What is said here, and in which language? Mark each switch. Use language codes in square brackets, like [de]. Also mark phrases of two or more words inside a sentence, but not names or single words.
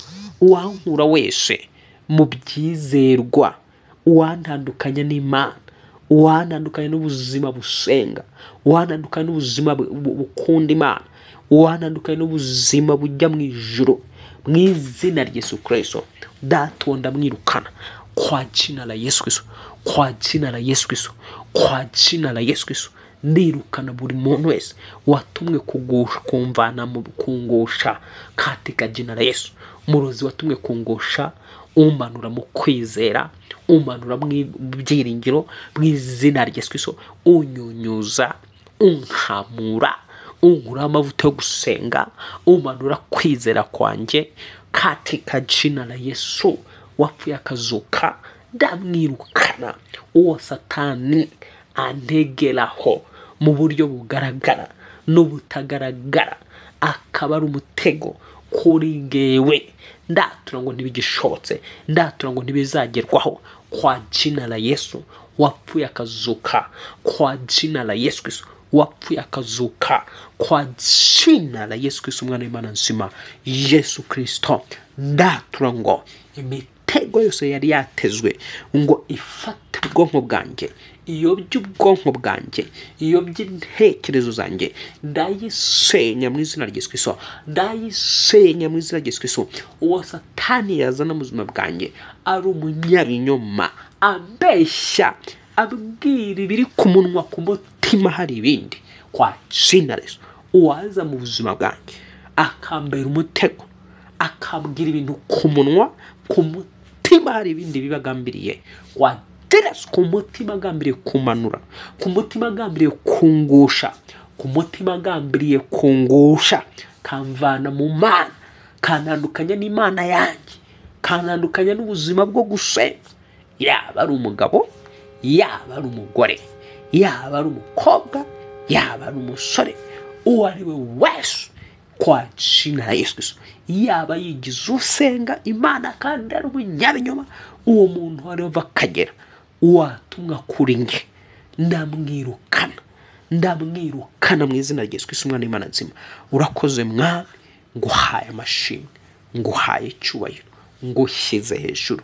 [rw] Uwankura wese mu byizerwa, uwantandukanya n'Imana, uwantandukanya n'ubuzima busenga, uwantandukanya n'ubuzima bukunda Imana, uwantandukanya n'ubuzima bujya mu ijuru, mu izina rya Yesu Kristo. Data ndamwirukana [sw] kwa jina la Yesu Kristo, kwa jina la Yesu Kristo, kwa jina la Yesu Kristo. [rw] Ndirukana buri muntu wese watumwe kumvana mu kungusha [sw] katika jina la Yesu. [rw] Murozi watumwe kungusha, umanura mu kwizera, umanura mu byiringiro mu izina rya Yesu Kristo. Unyunyuza, unkamura, unkura amavuta yo gusenga, umanura kwizera kwanjye [sw] katika jina la Yesu. [rw] Wapfuye akazuka, ndamwirukana uwo Satani antegeraho mu buryo bugaragara n'ubutagaragara, akaba ari umutego kuri ngewe. Ndatura ngo ntibigishobotse, ndatura ngo ntibizagerwaho [sw] kwa jina la Yesu. [rw] Wapfuye akazuka [sw] kwa jina la Yesu Kristo, [rw] wapfuye akazuka [sw] kwa jina la Yesu Kristo, [rw] umwana w'Imana nzima Yesu Kristo. Ndatura ngo imitego yose yari yatezwe ngo ifate ubwonko bwanjye, iyobye ubwonko bwanjye, iyobye intekerezo zanjye, ndayisenya mu izina rya Yesu Kristo, ndayisenya mu izina rya Yesu Kristo. Uwo Satani yazana mu buzima bwanjye ari umunyabinyoma, ambeshya, abwira ibiri ku munwa, ku mutima hari ibindi, [sw] kwa jina la Yesu. [rw] Uwaza mu buzima bwanjye akambera umutego, akabwira ibintu ku munwa, ku mutima hari ibindi bibagambiriye, kwa Yesu, ku mutima agambiriye kumanura, ku mutima agambiriye kungusha, ku mutima agambiriye kungusha, kamvana mu Mana, kanandukanya n'Imana yanjye, kanandukanya n'ubuzima bwo gusenga. Yaba ari umugabo, yaba ari umugore, yaba ari umukobwa, yaba ari umusore, uwo ari we wese, [sw] kwa jina la Yesu Kristo. [rw] Yaba yigize usenga Imana kandi ari umunyabinyoma, uwo muntu ari ava akagera watumwa kuri nge, ndamwirukana, ndamwirukana mu izina rya Yesu Kristo, umwana w'Imana nzima. Urakoze Mwami, nguhaye amashimwe, nguhaye icyubahiro, ngushyize hejuru.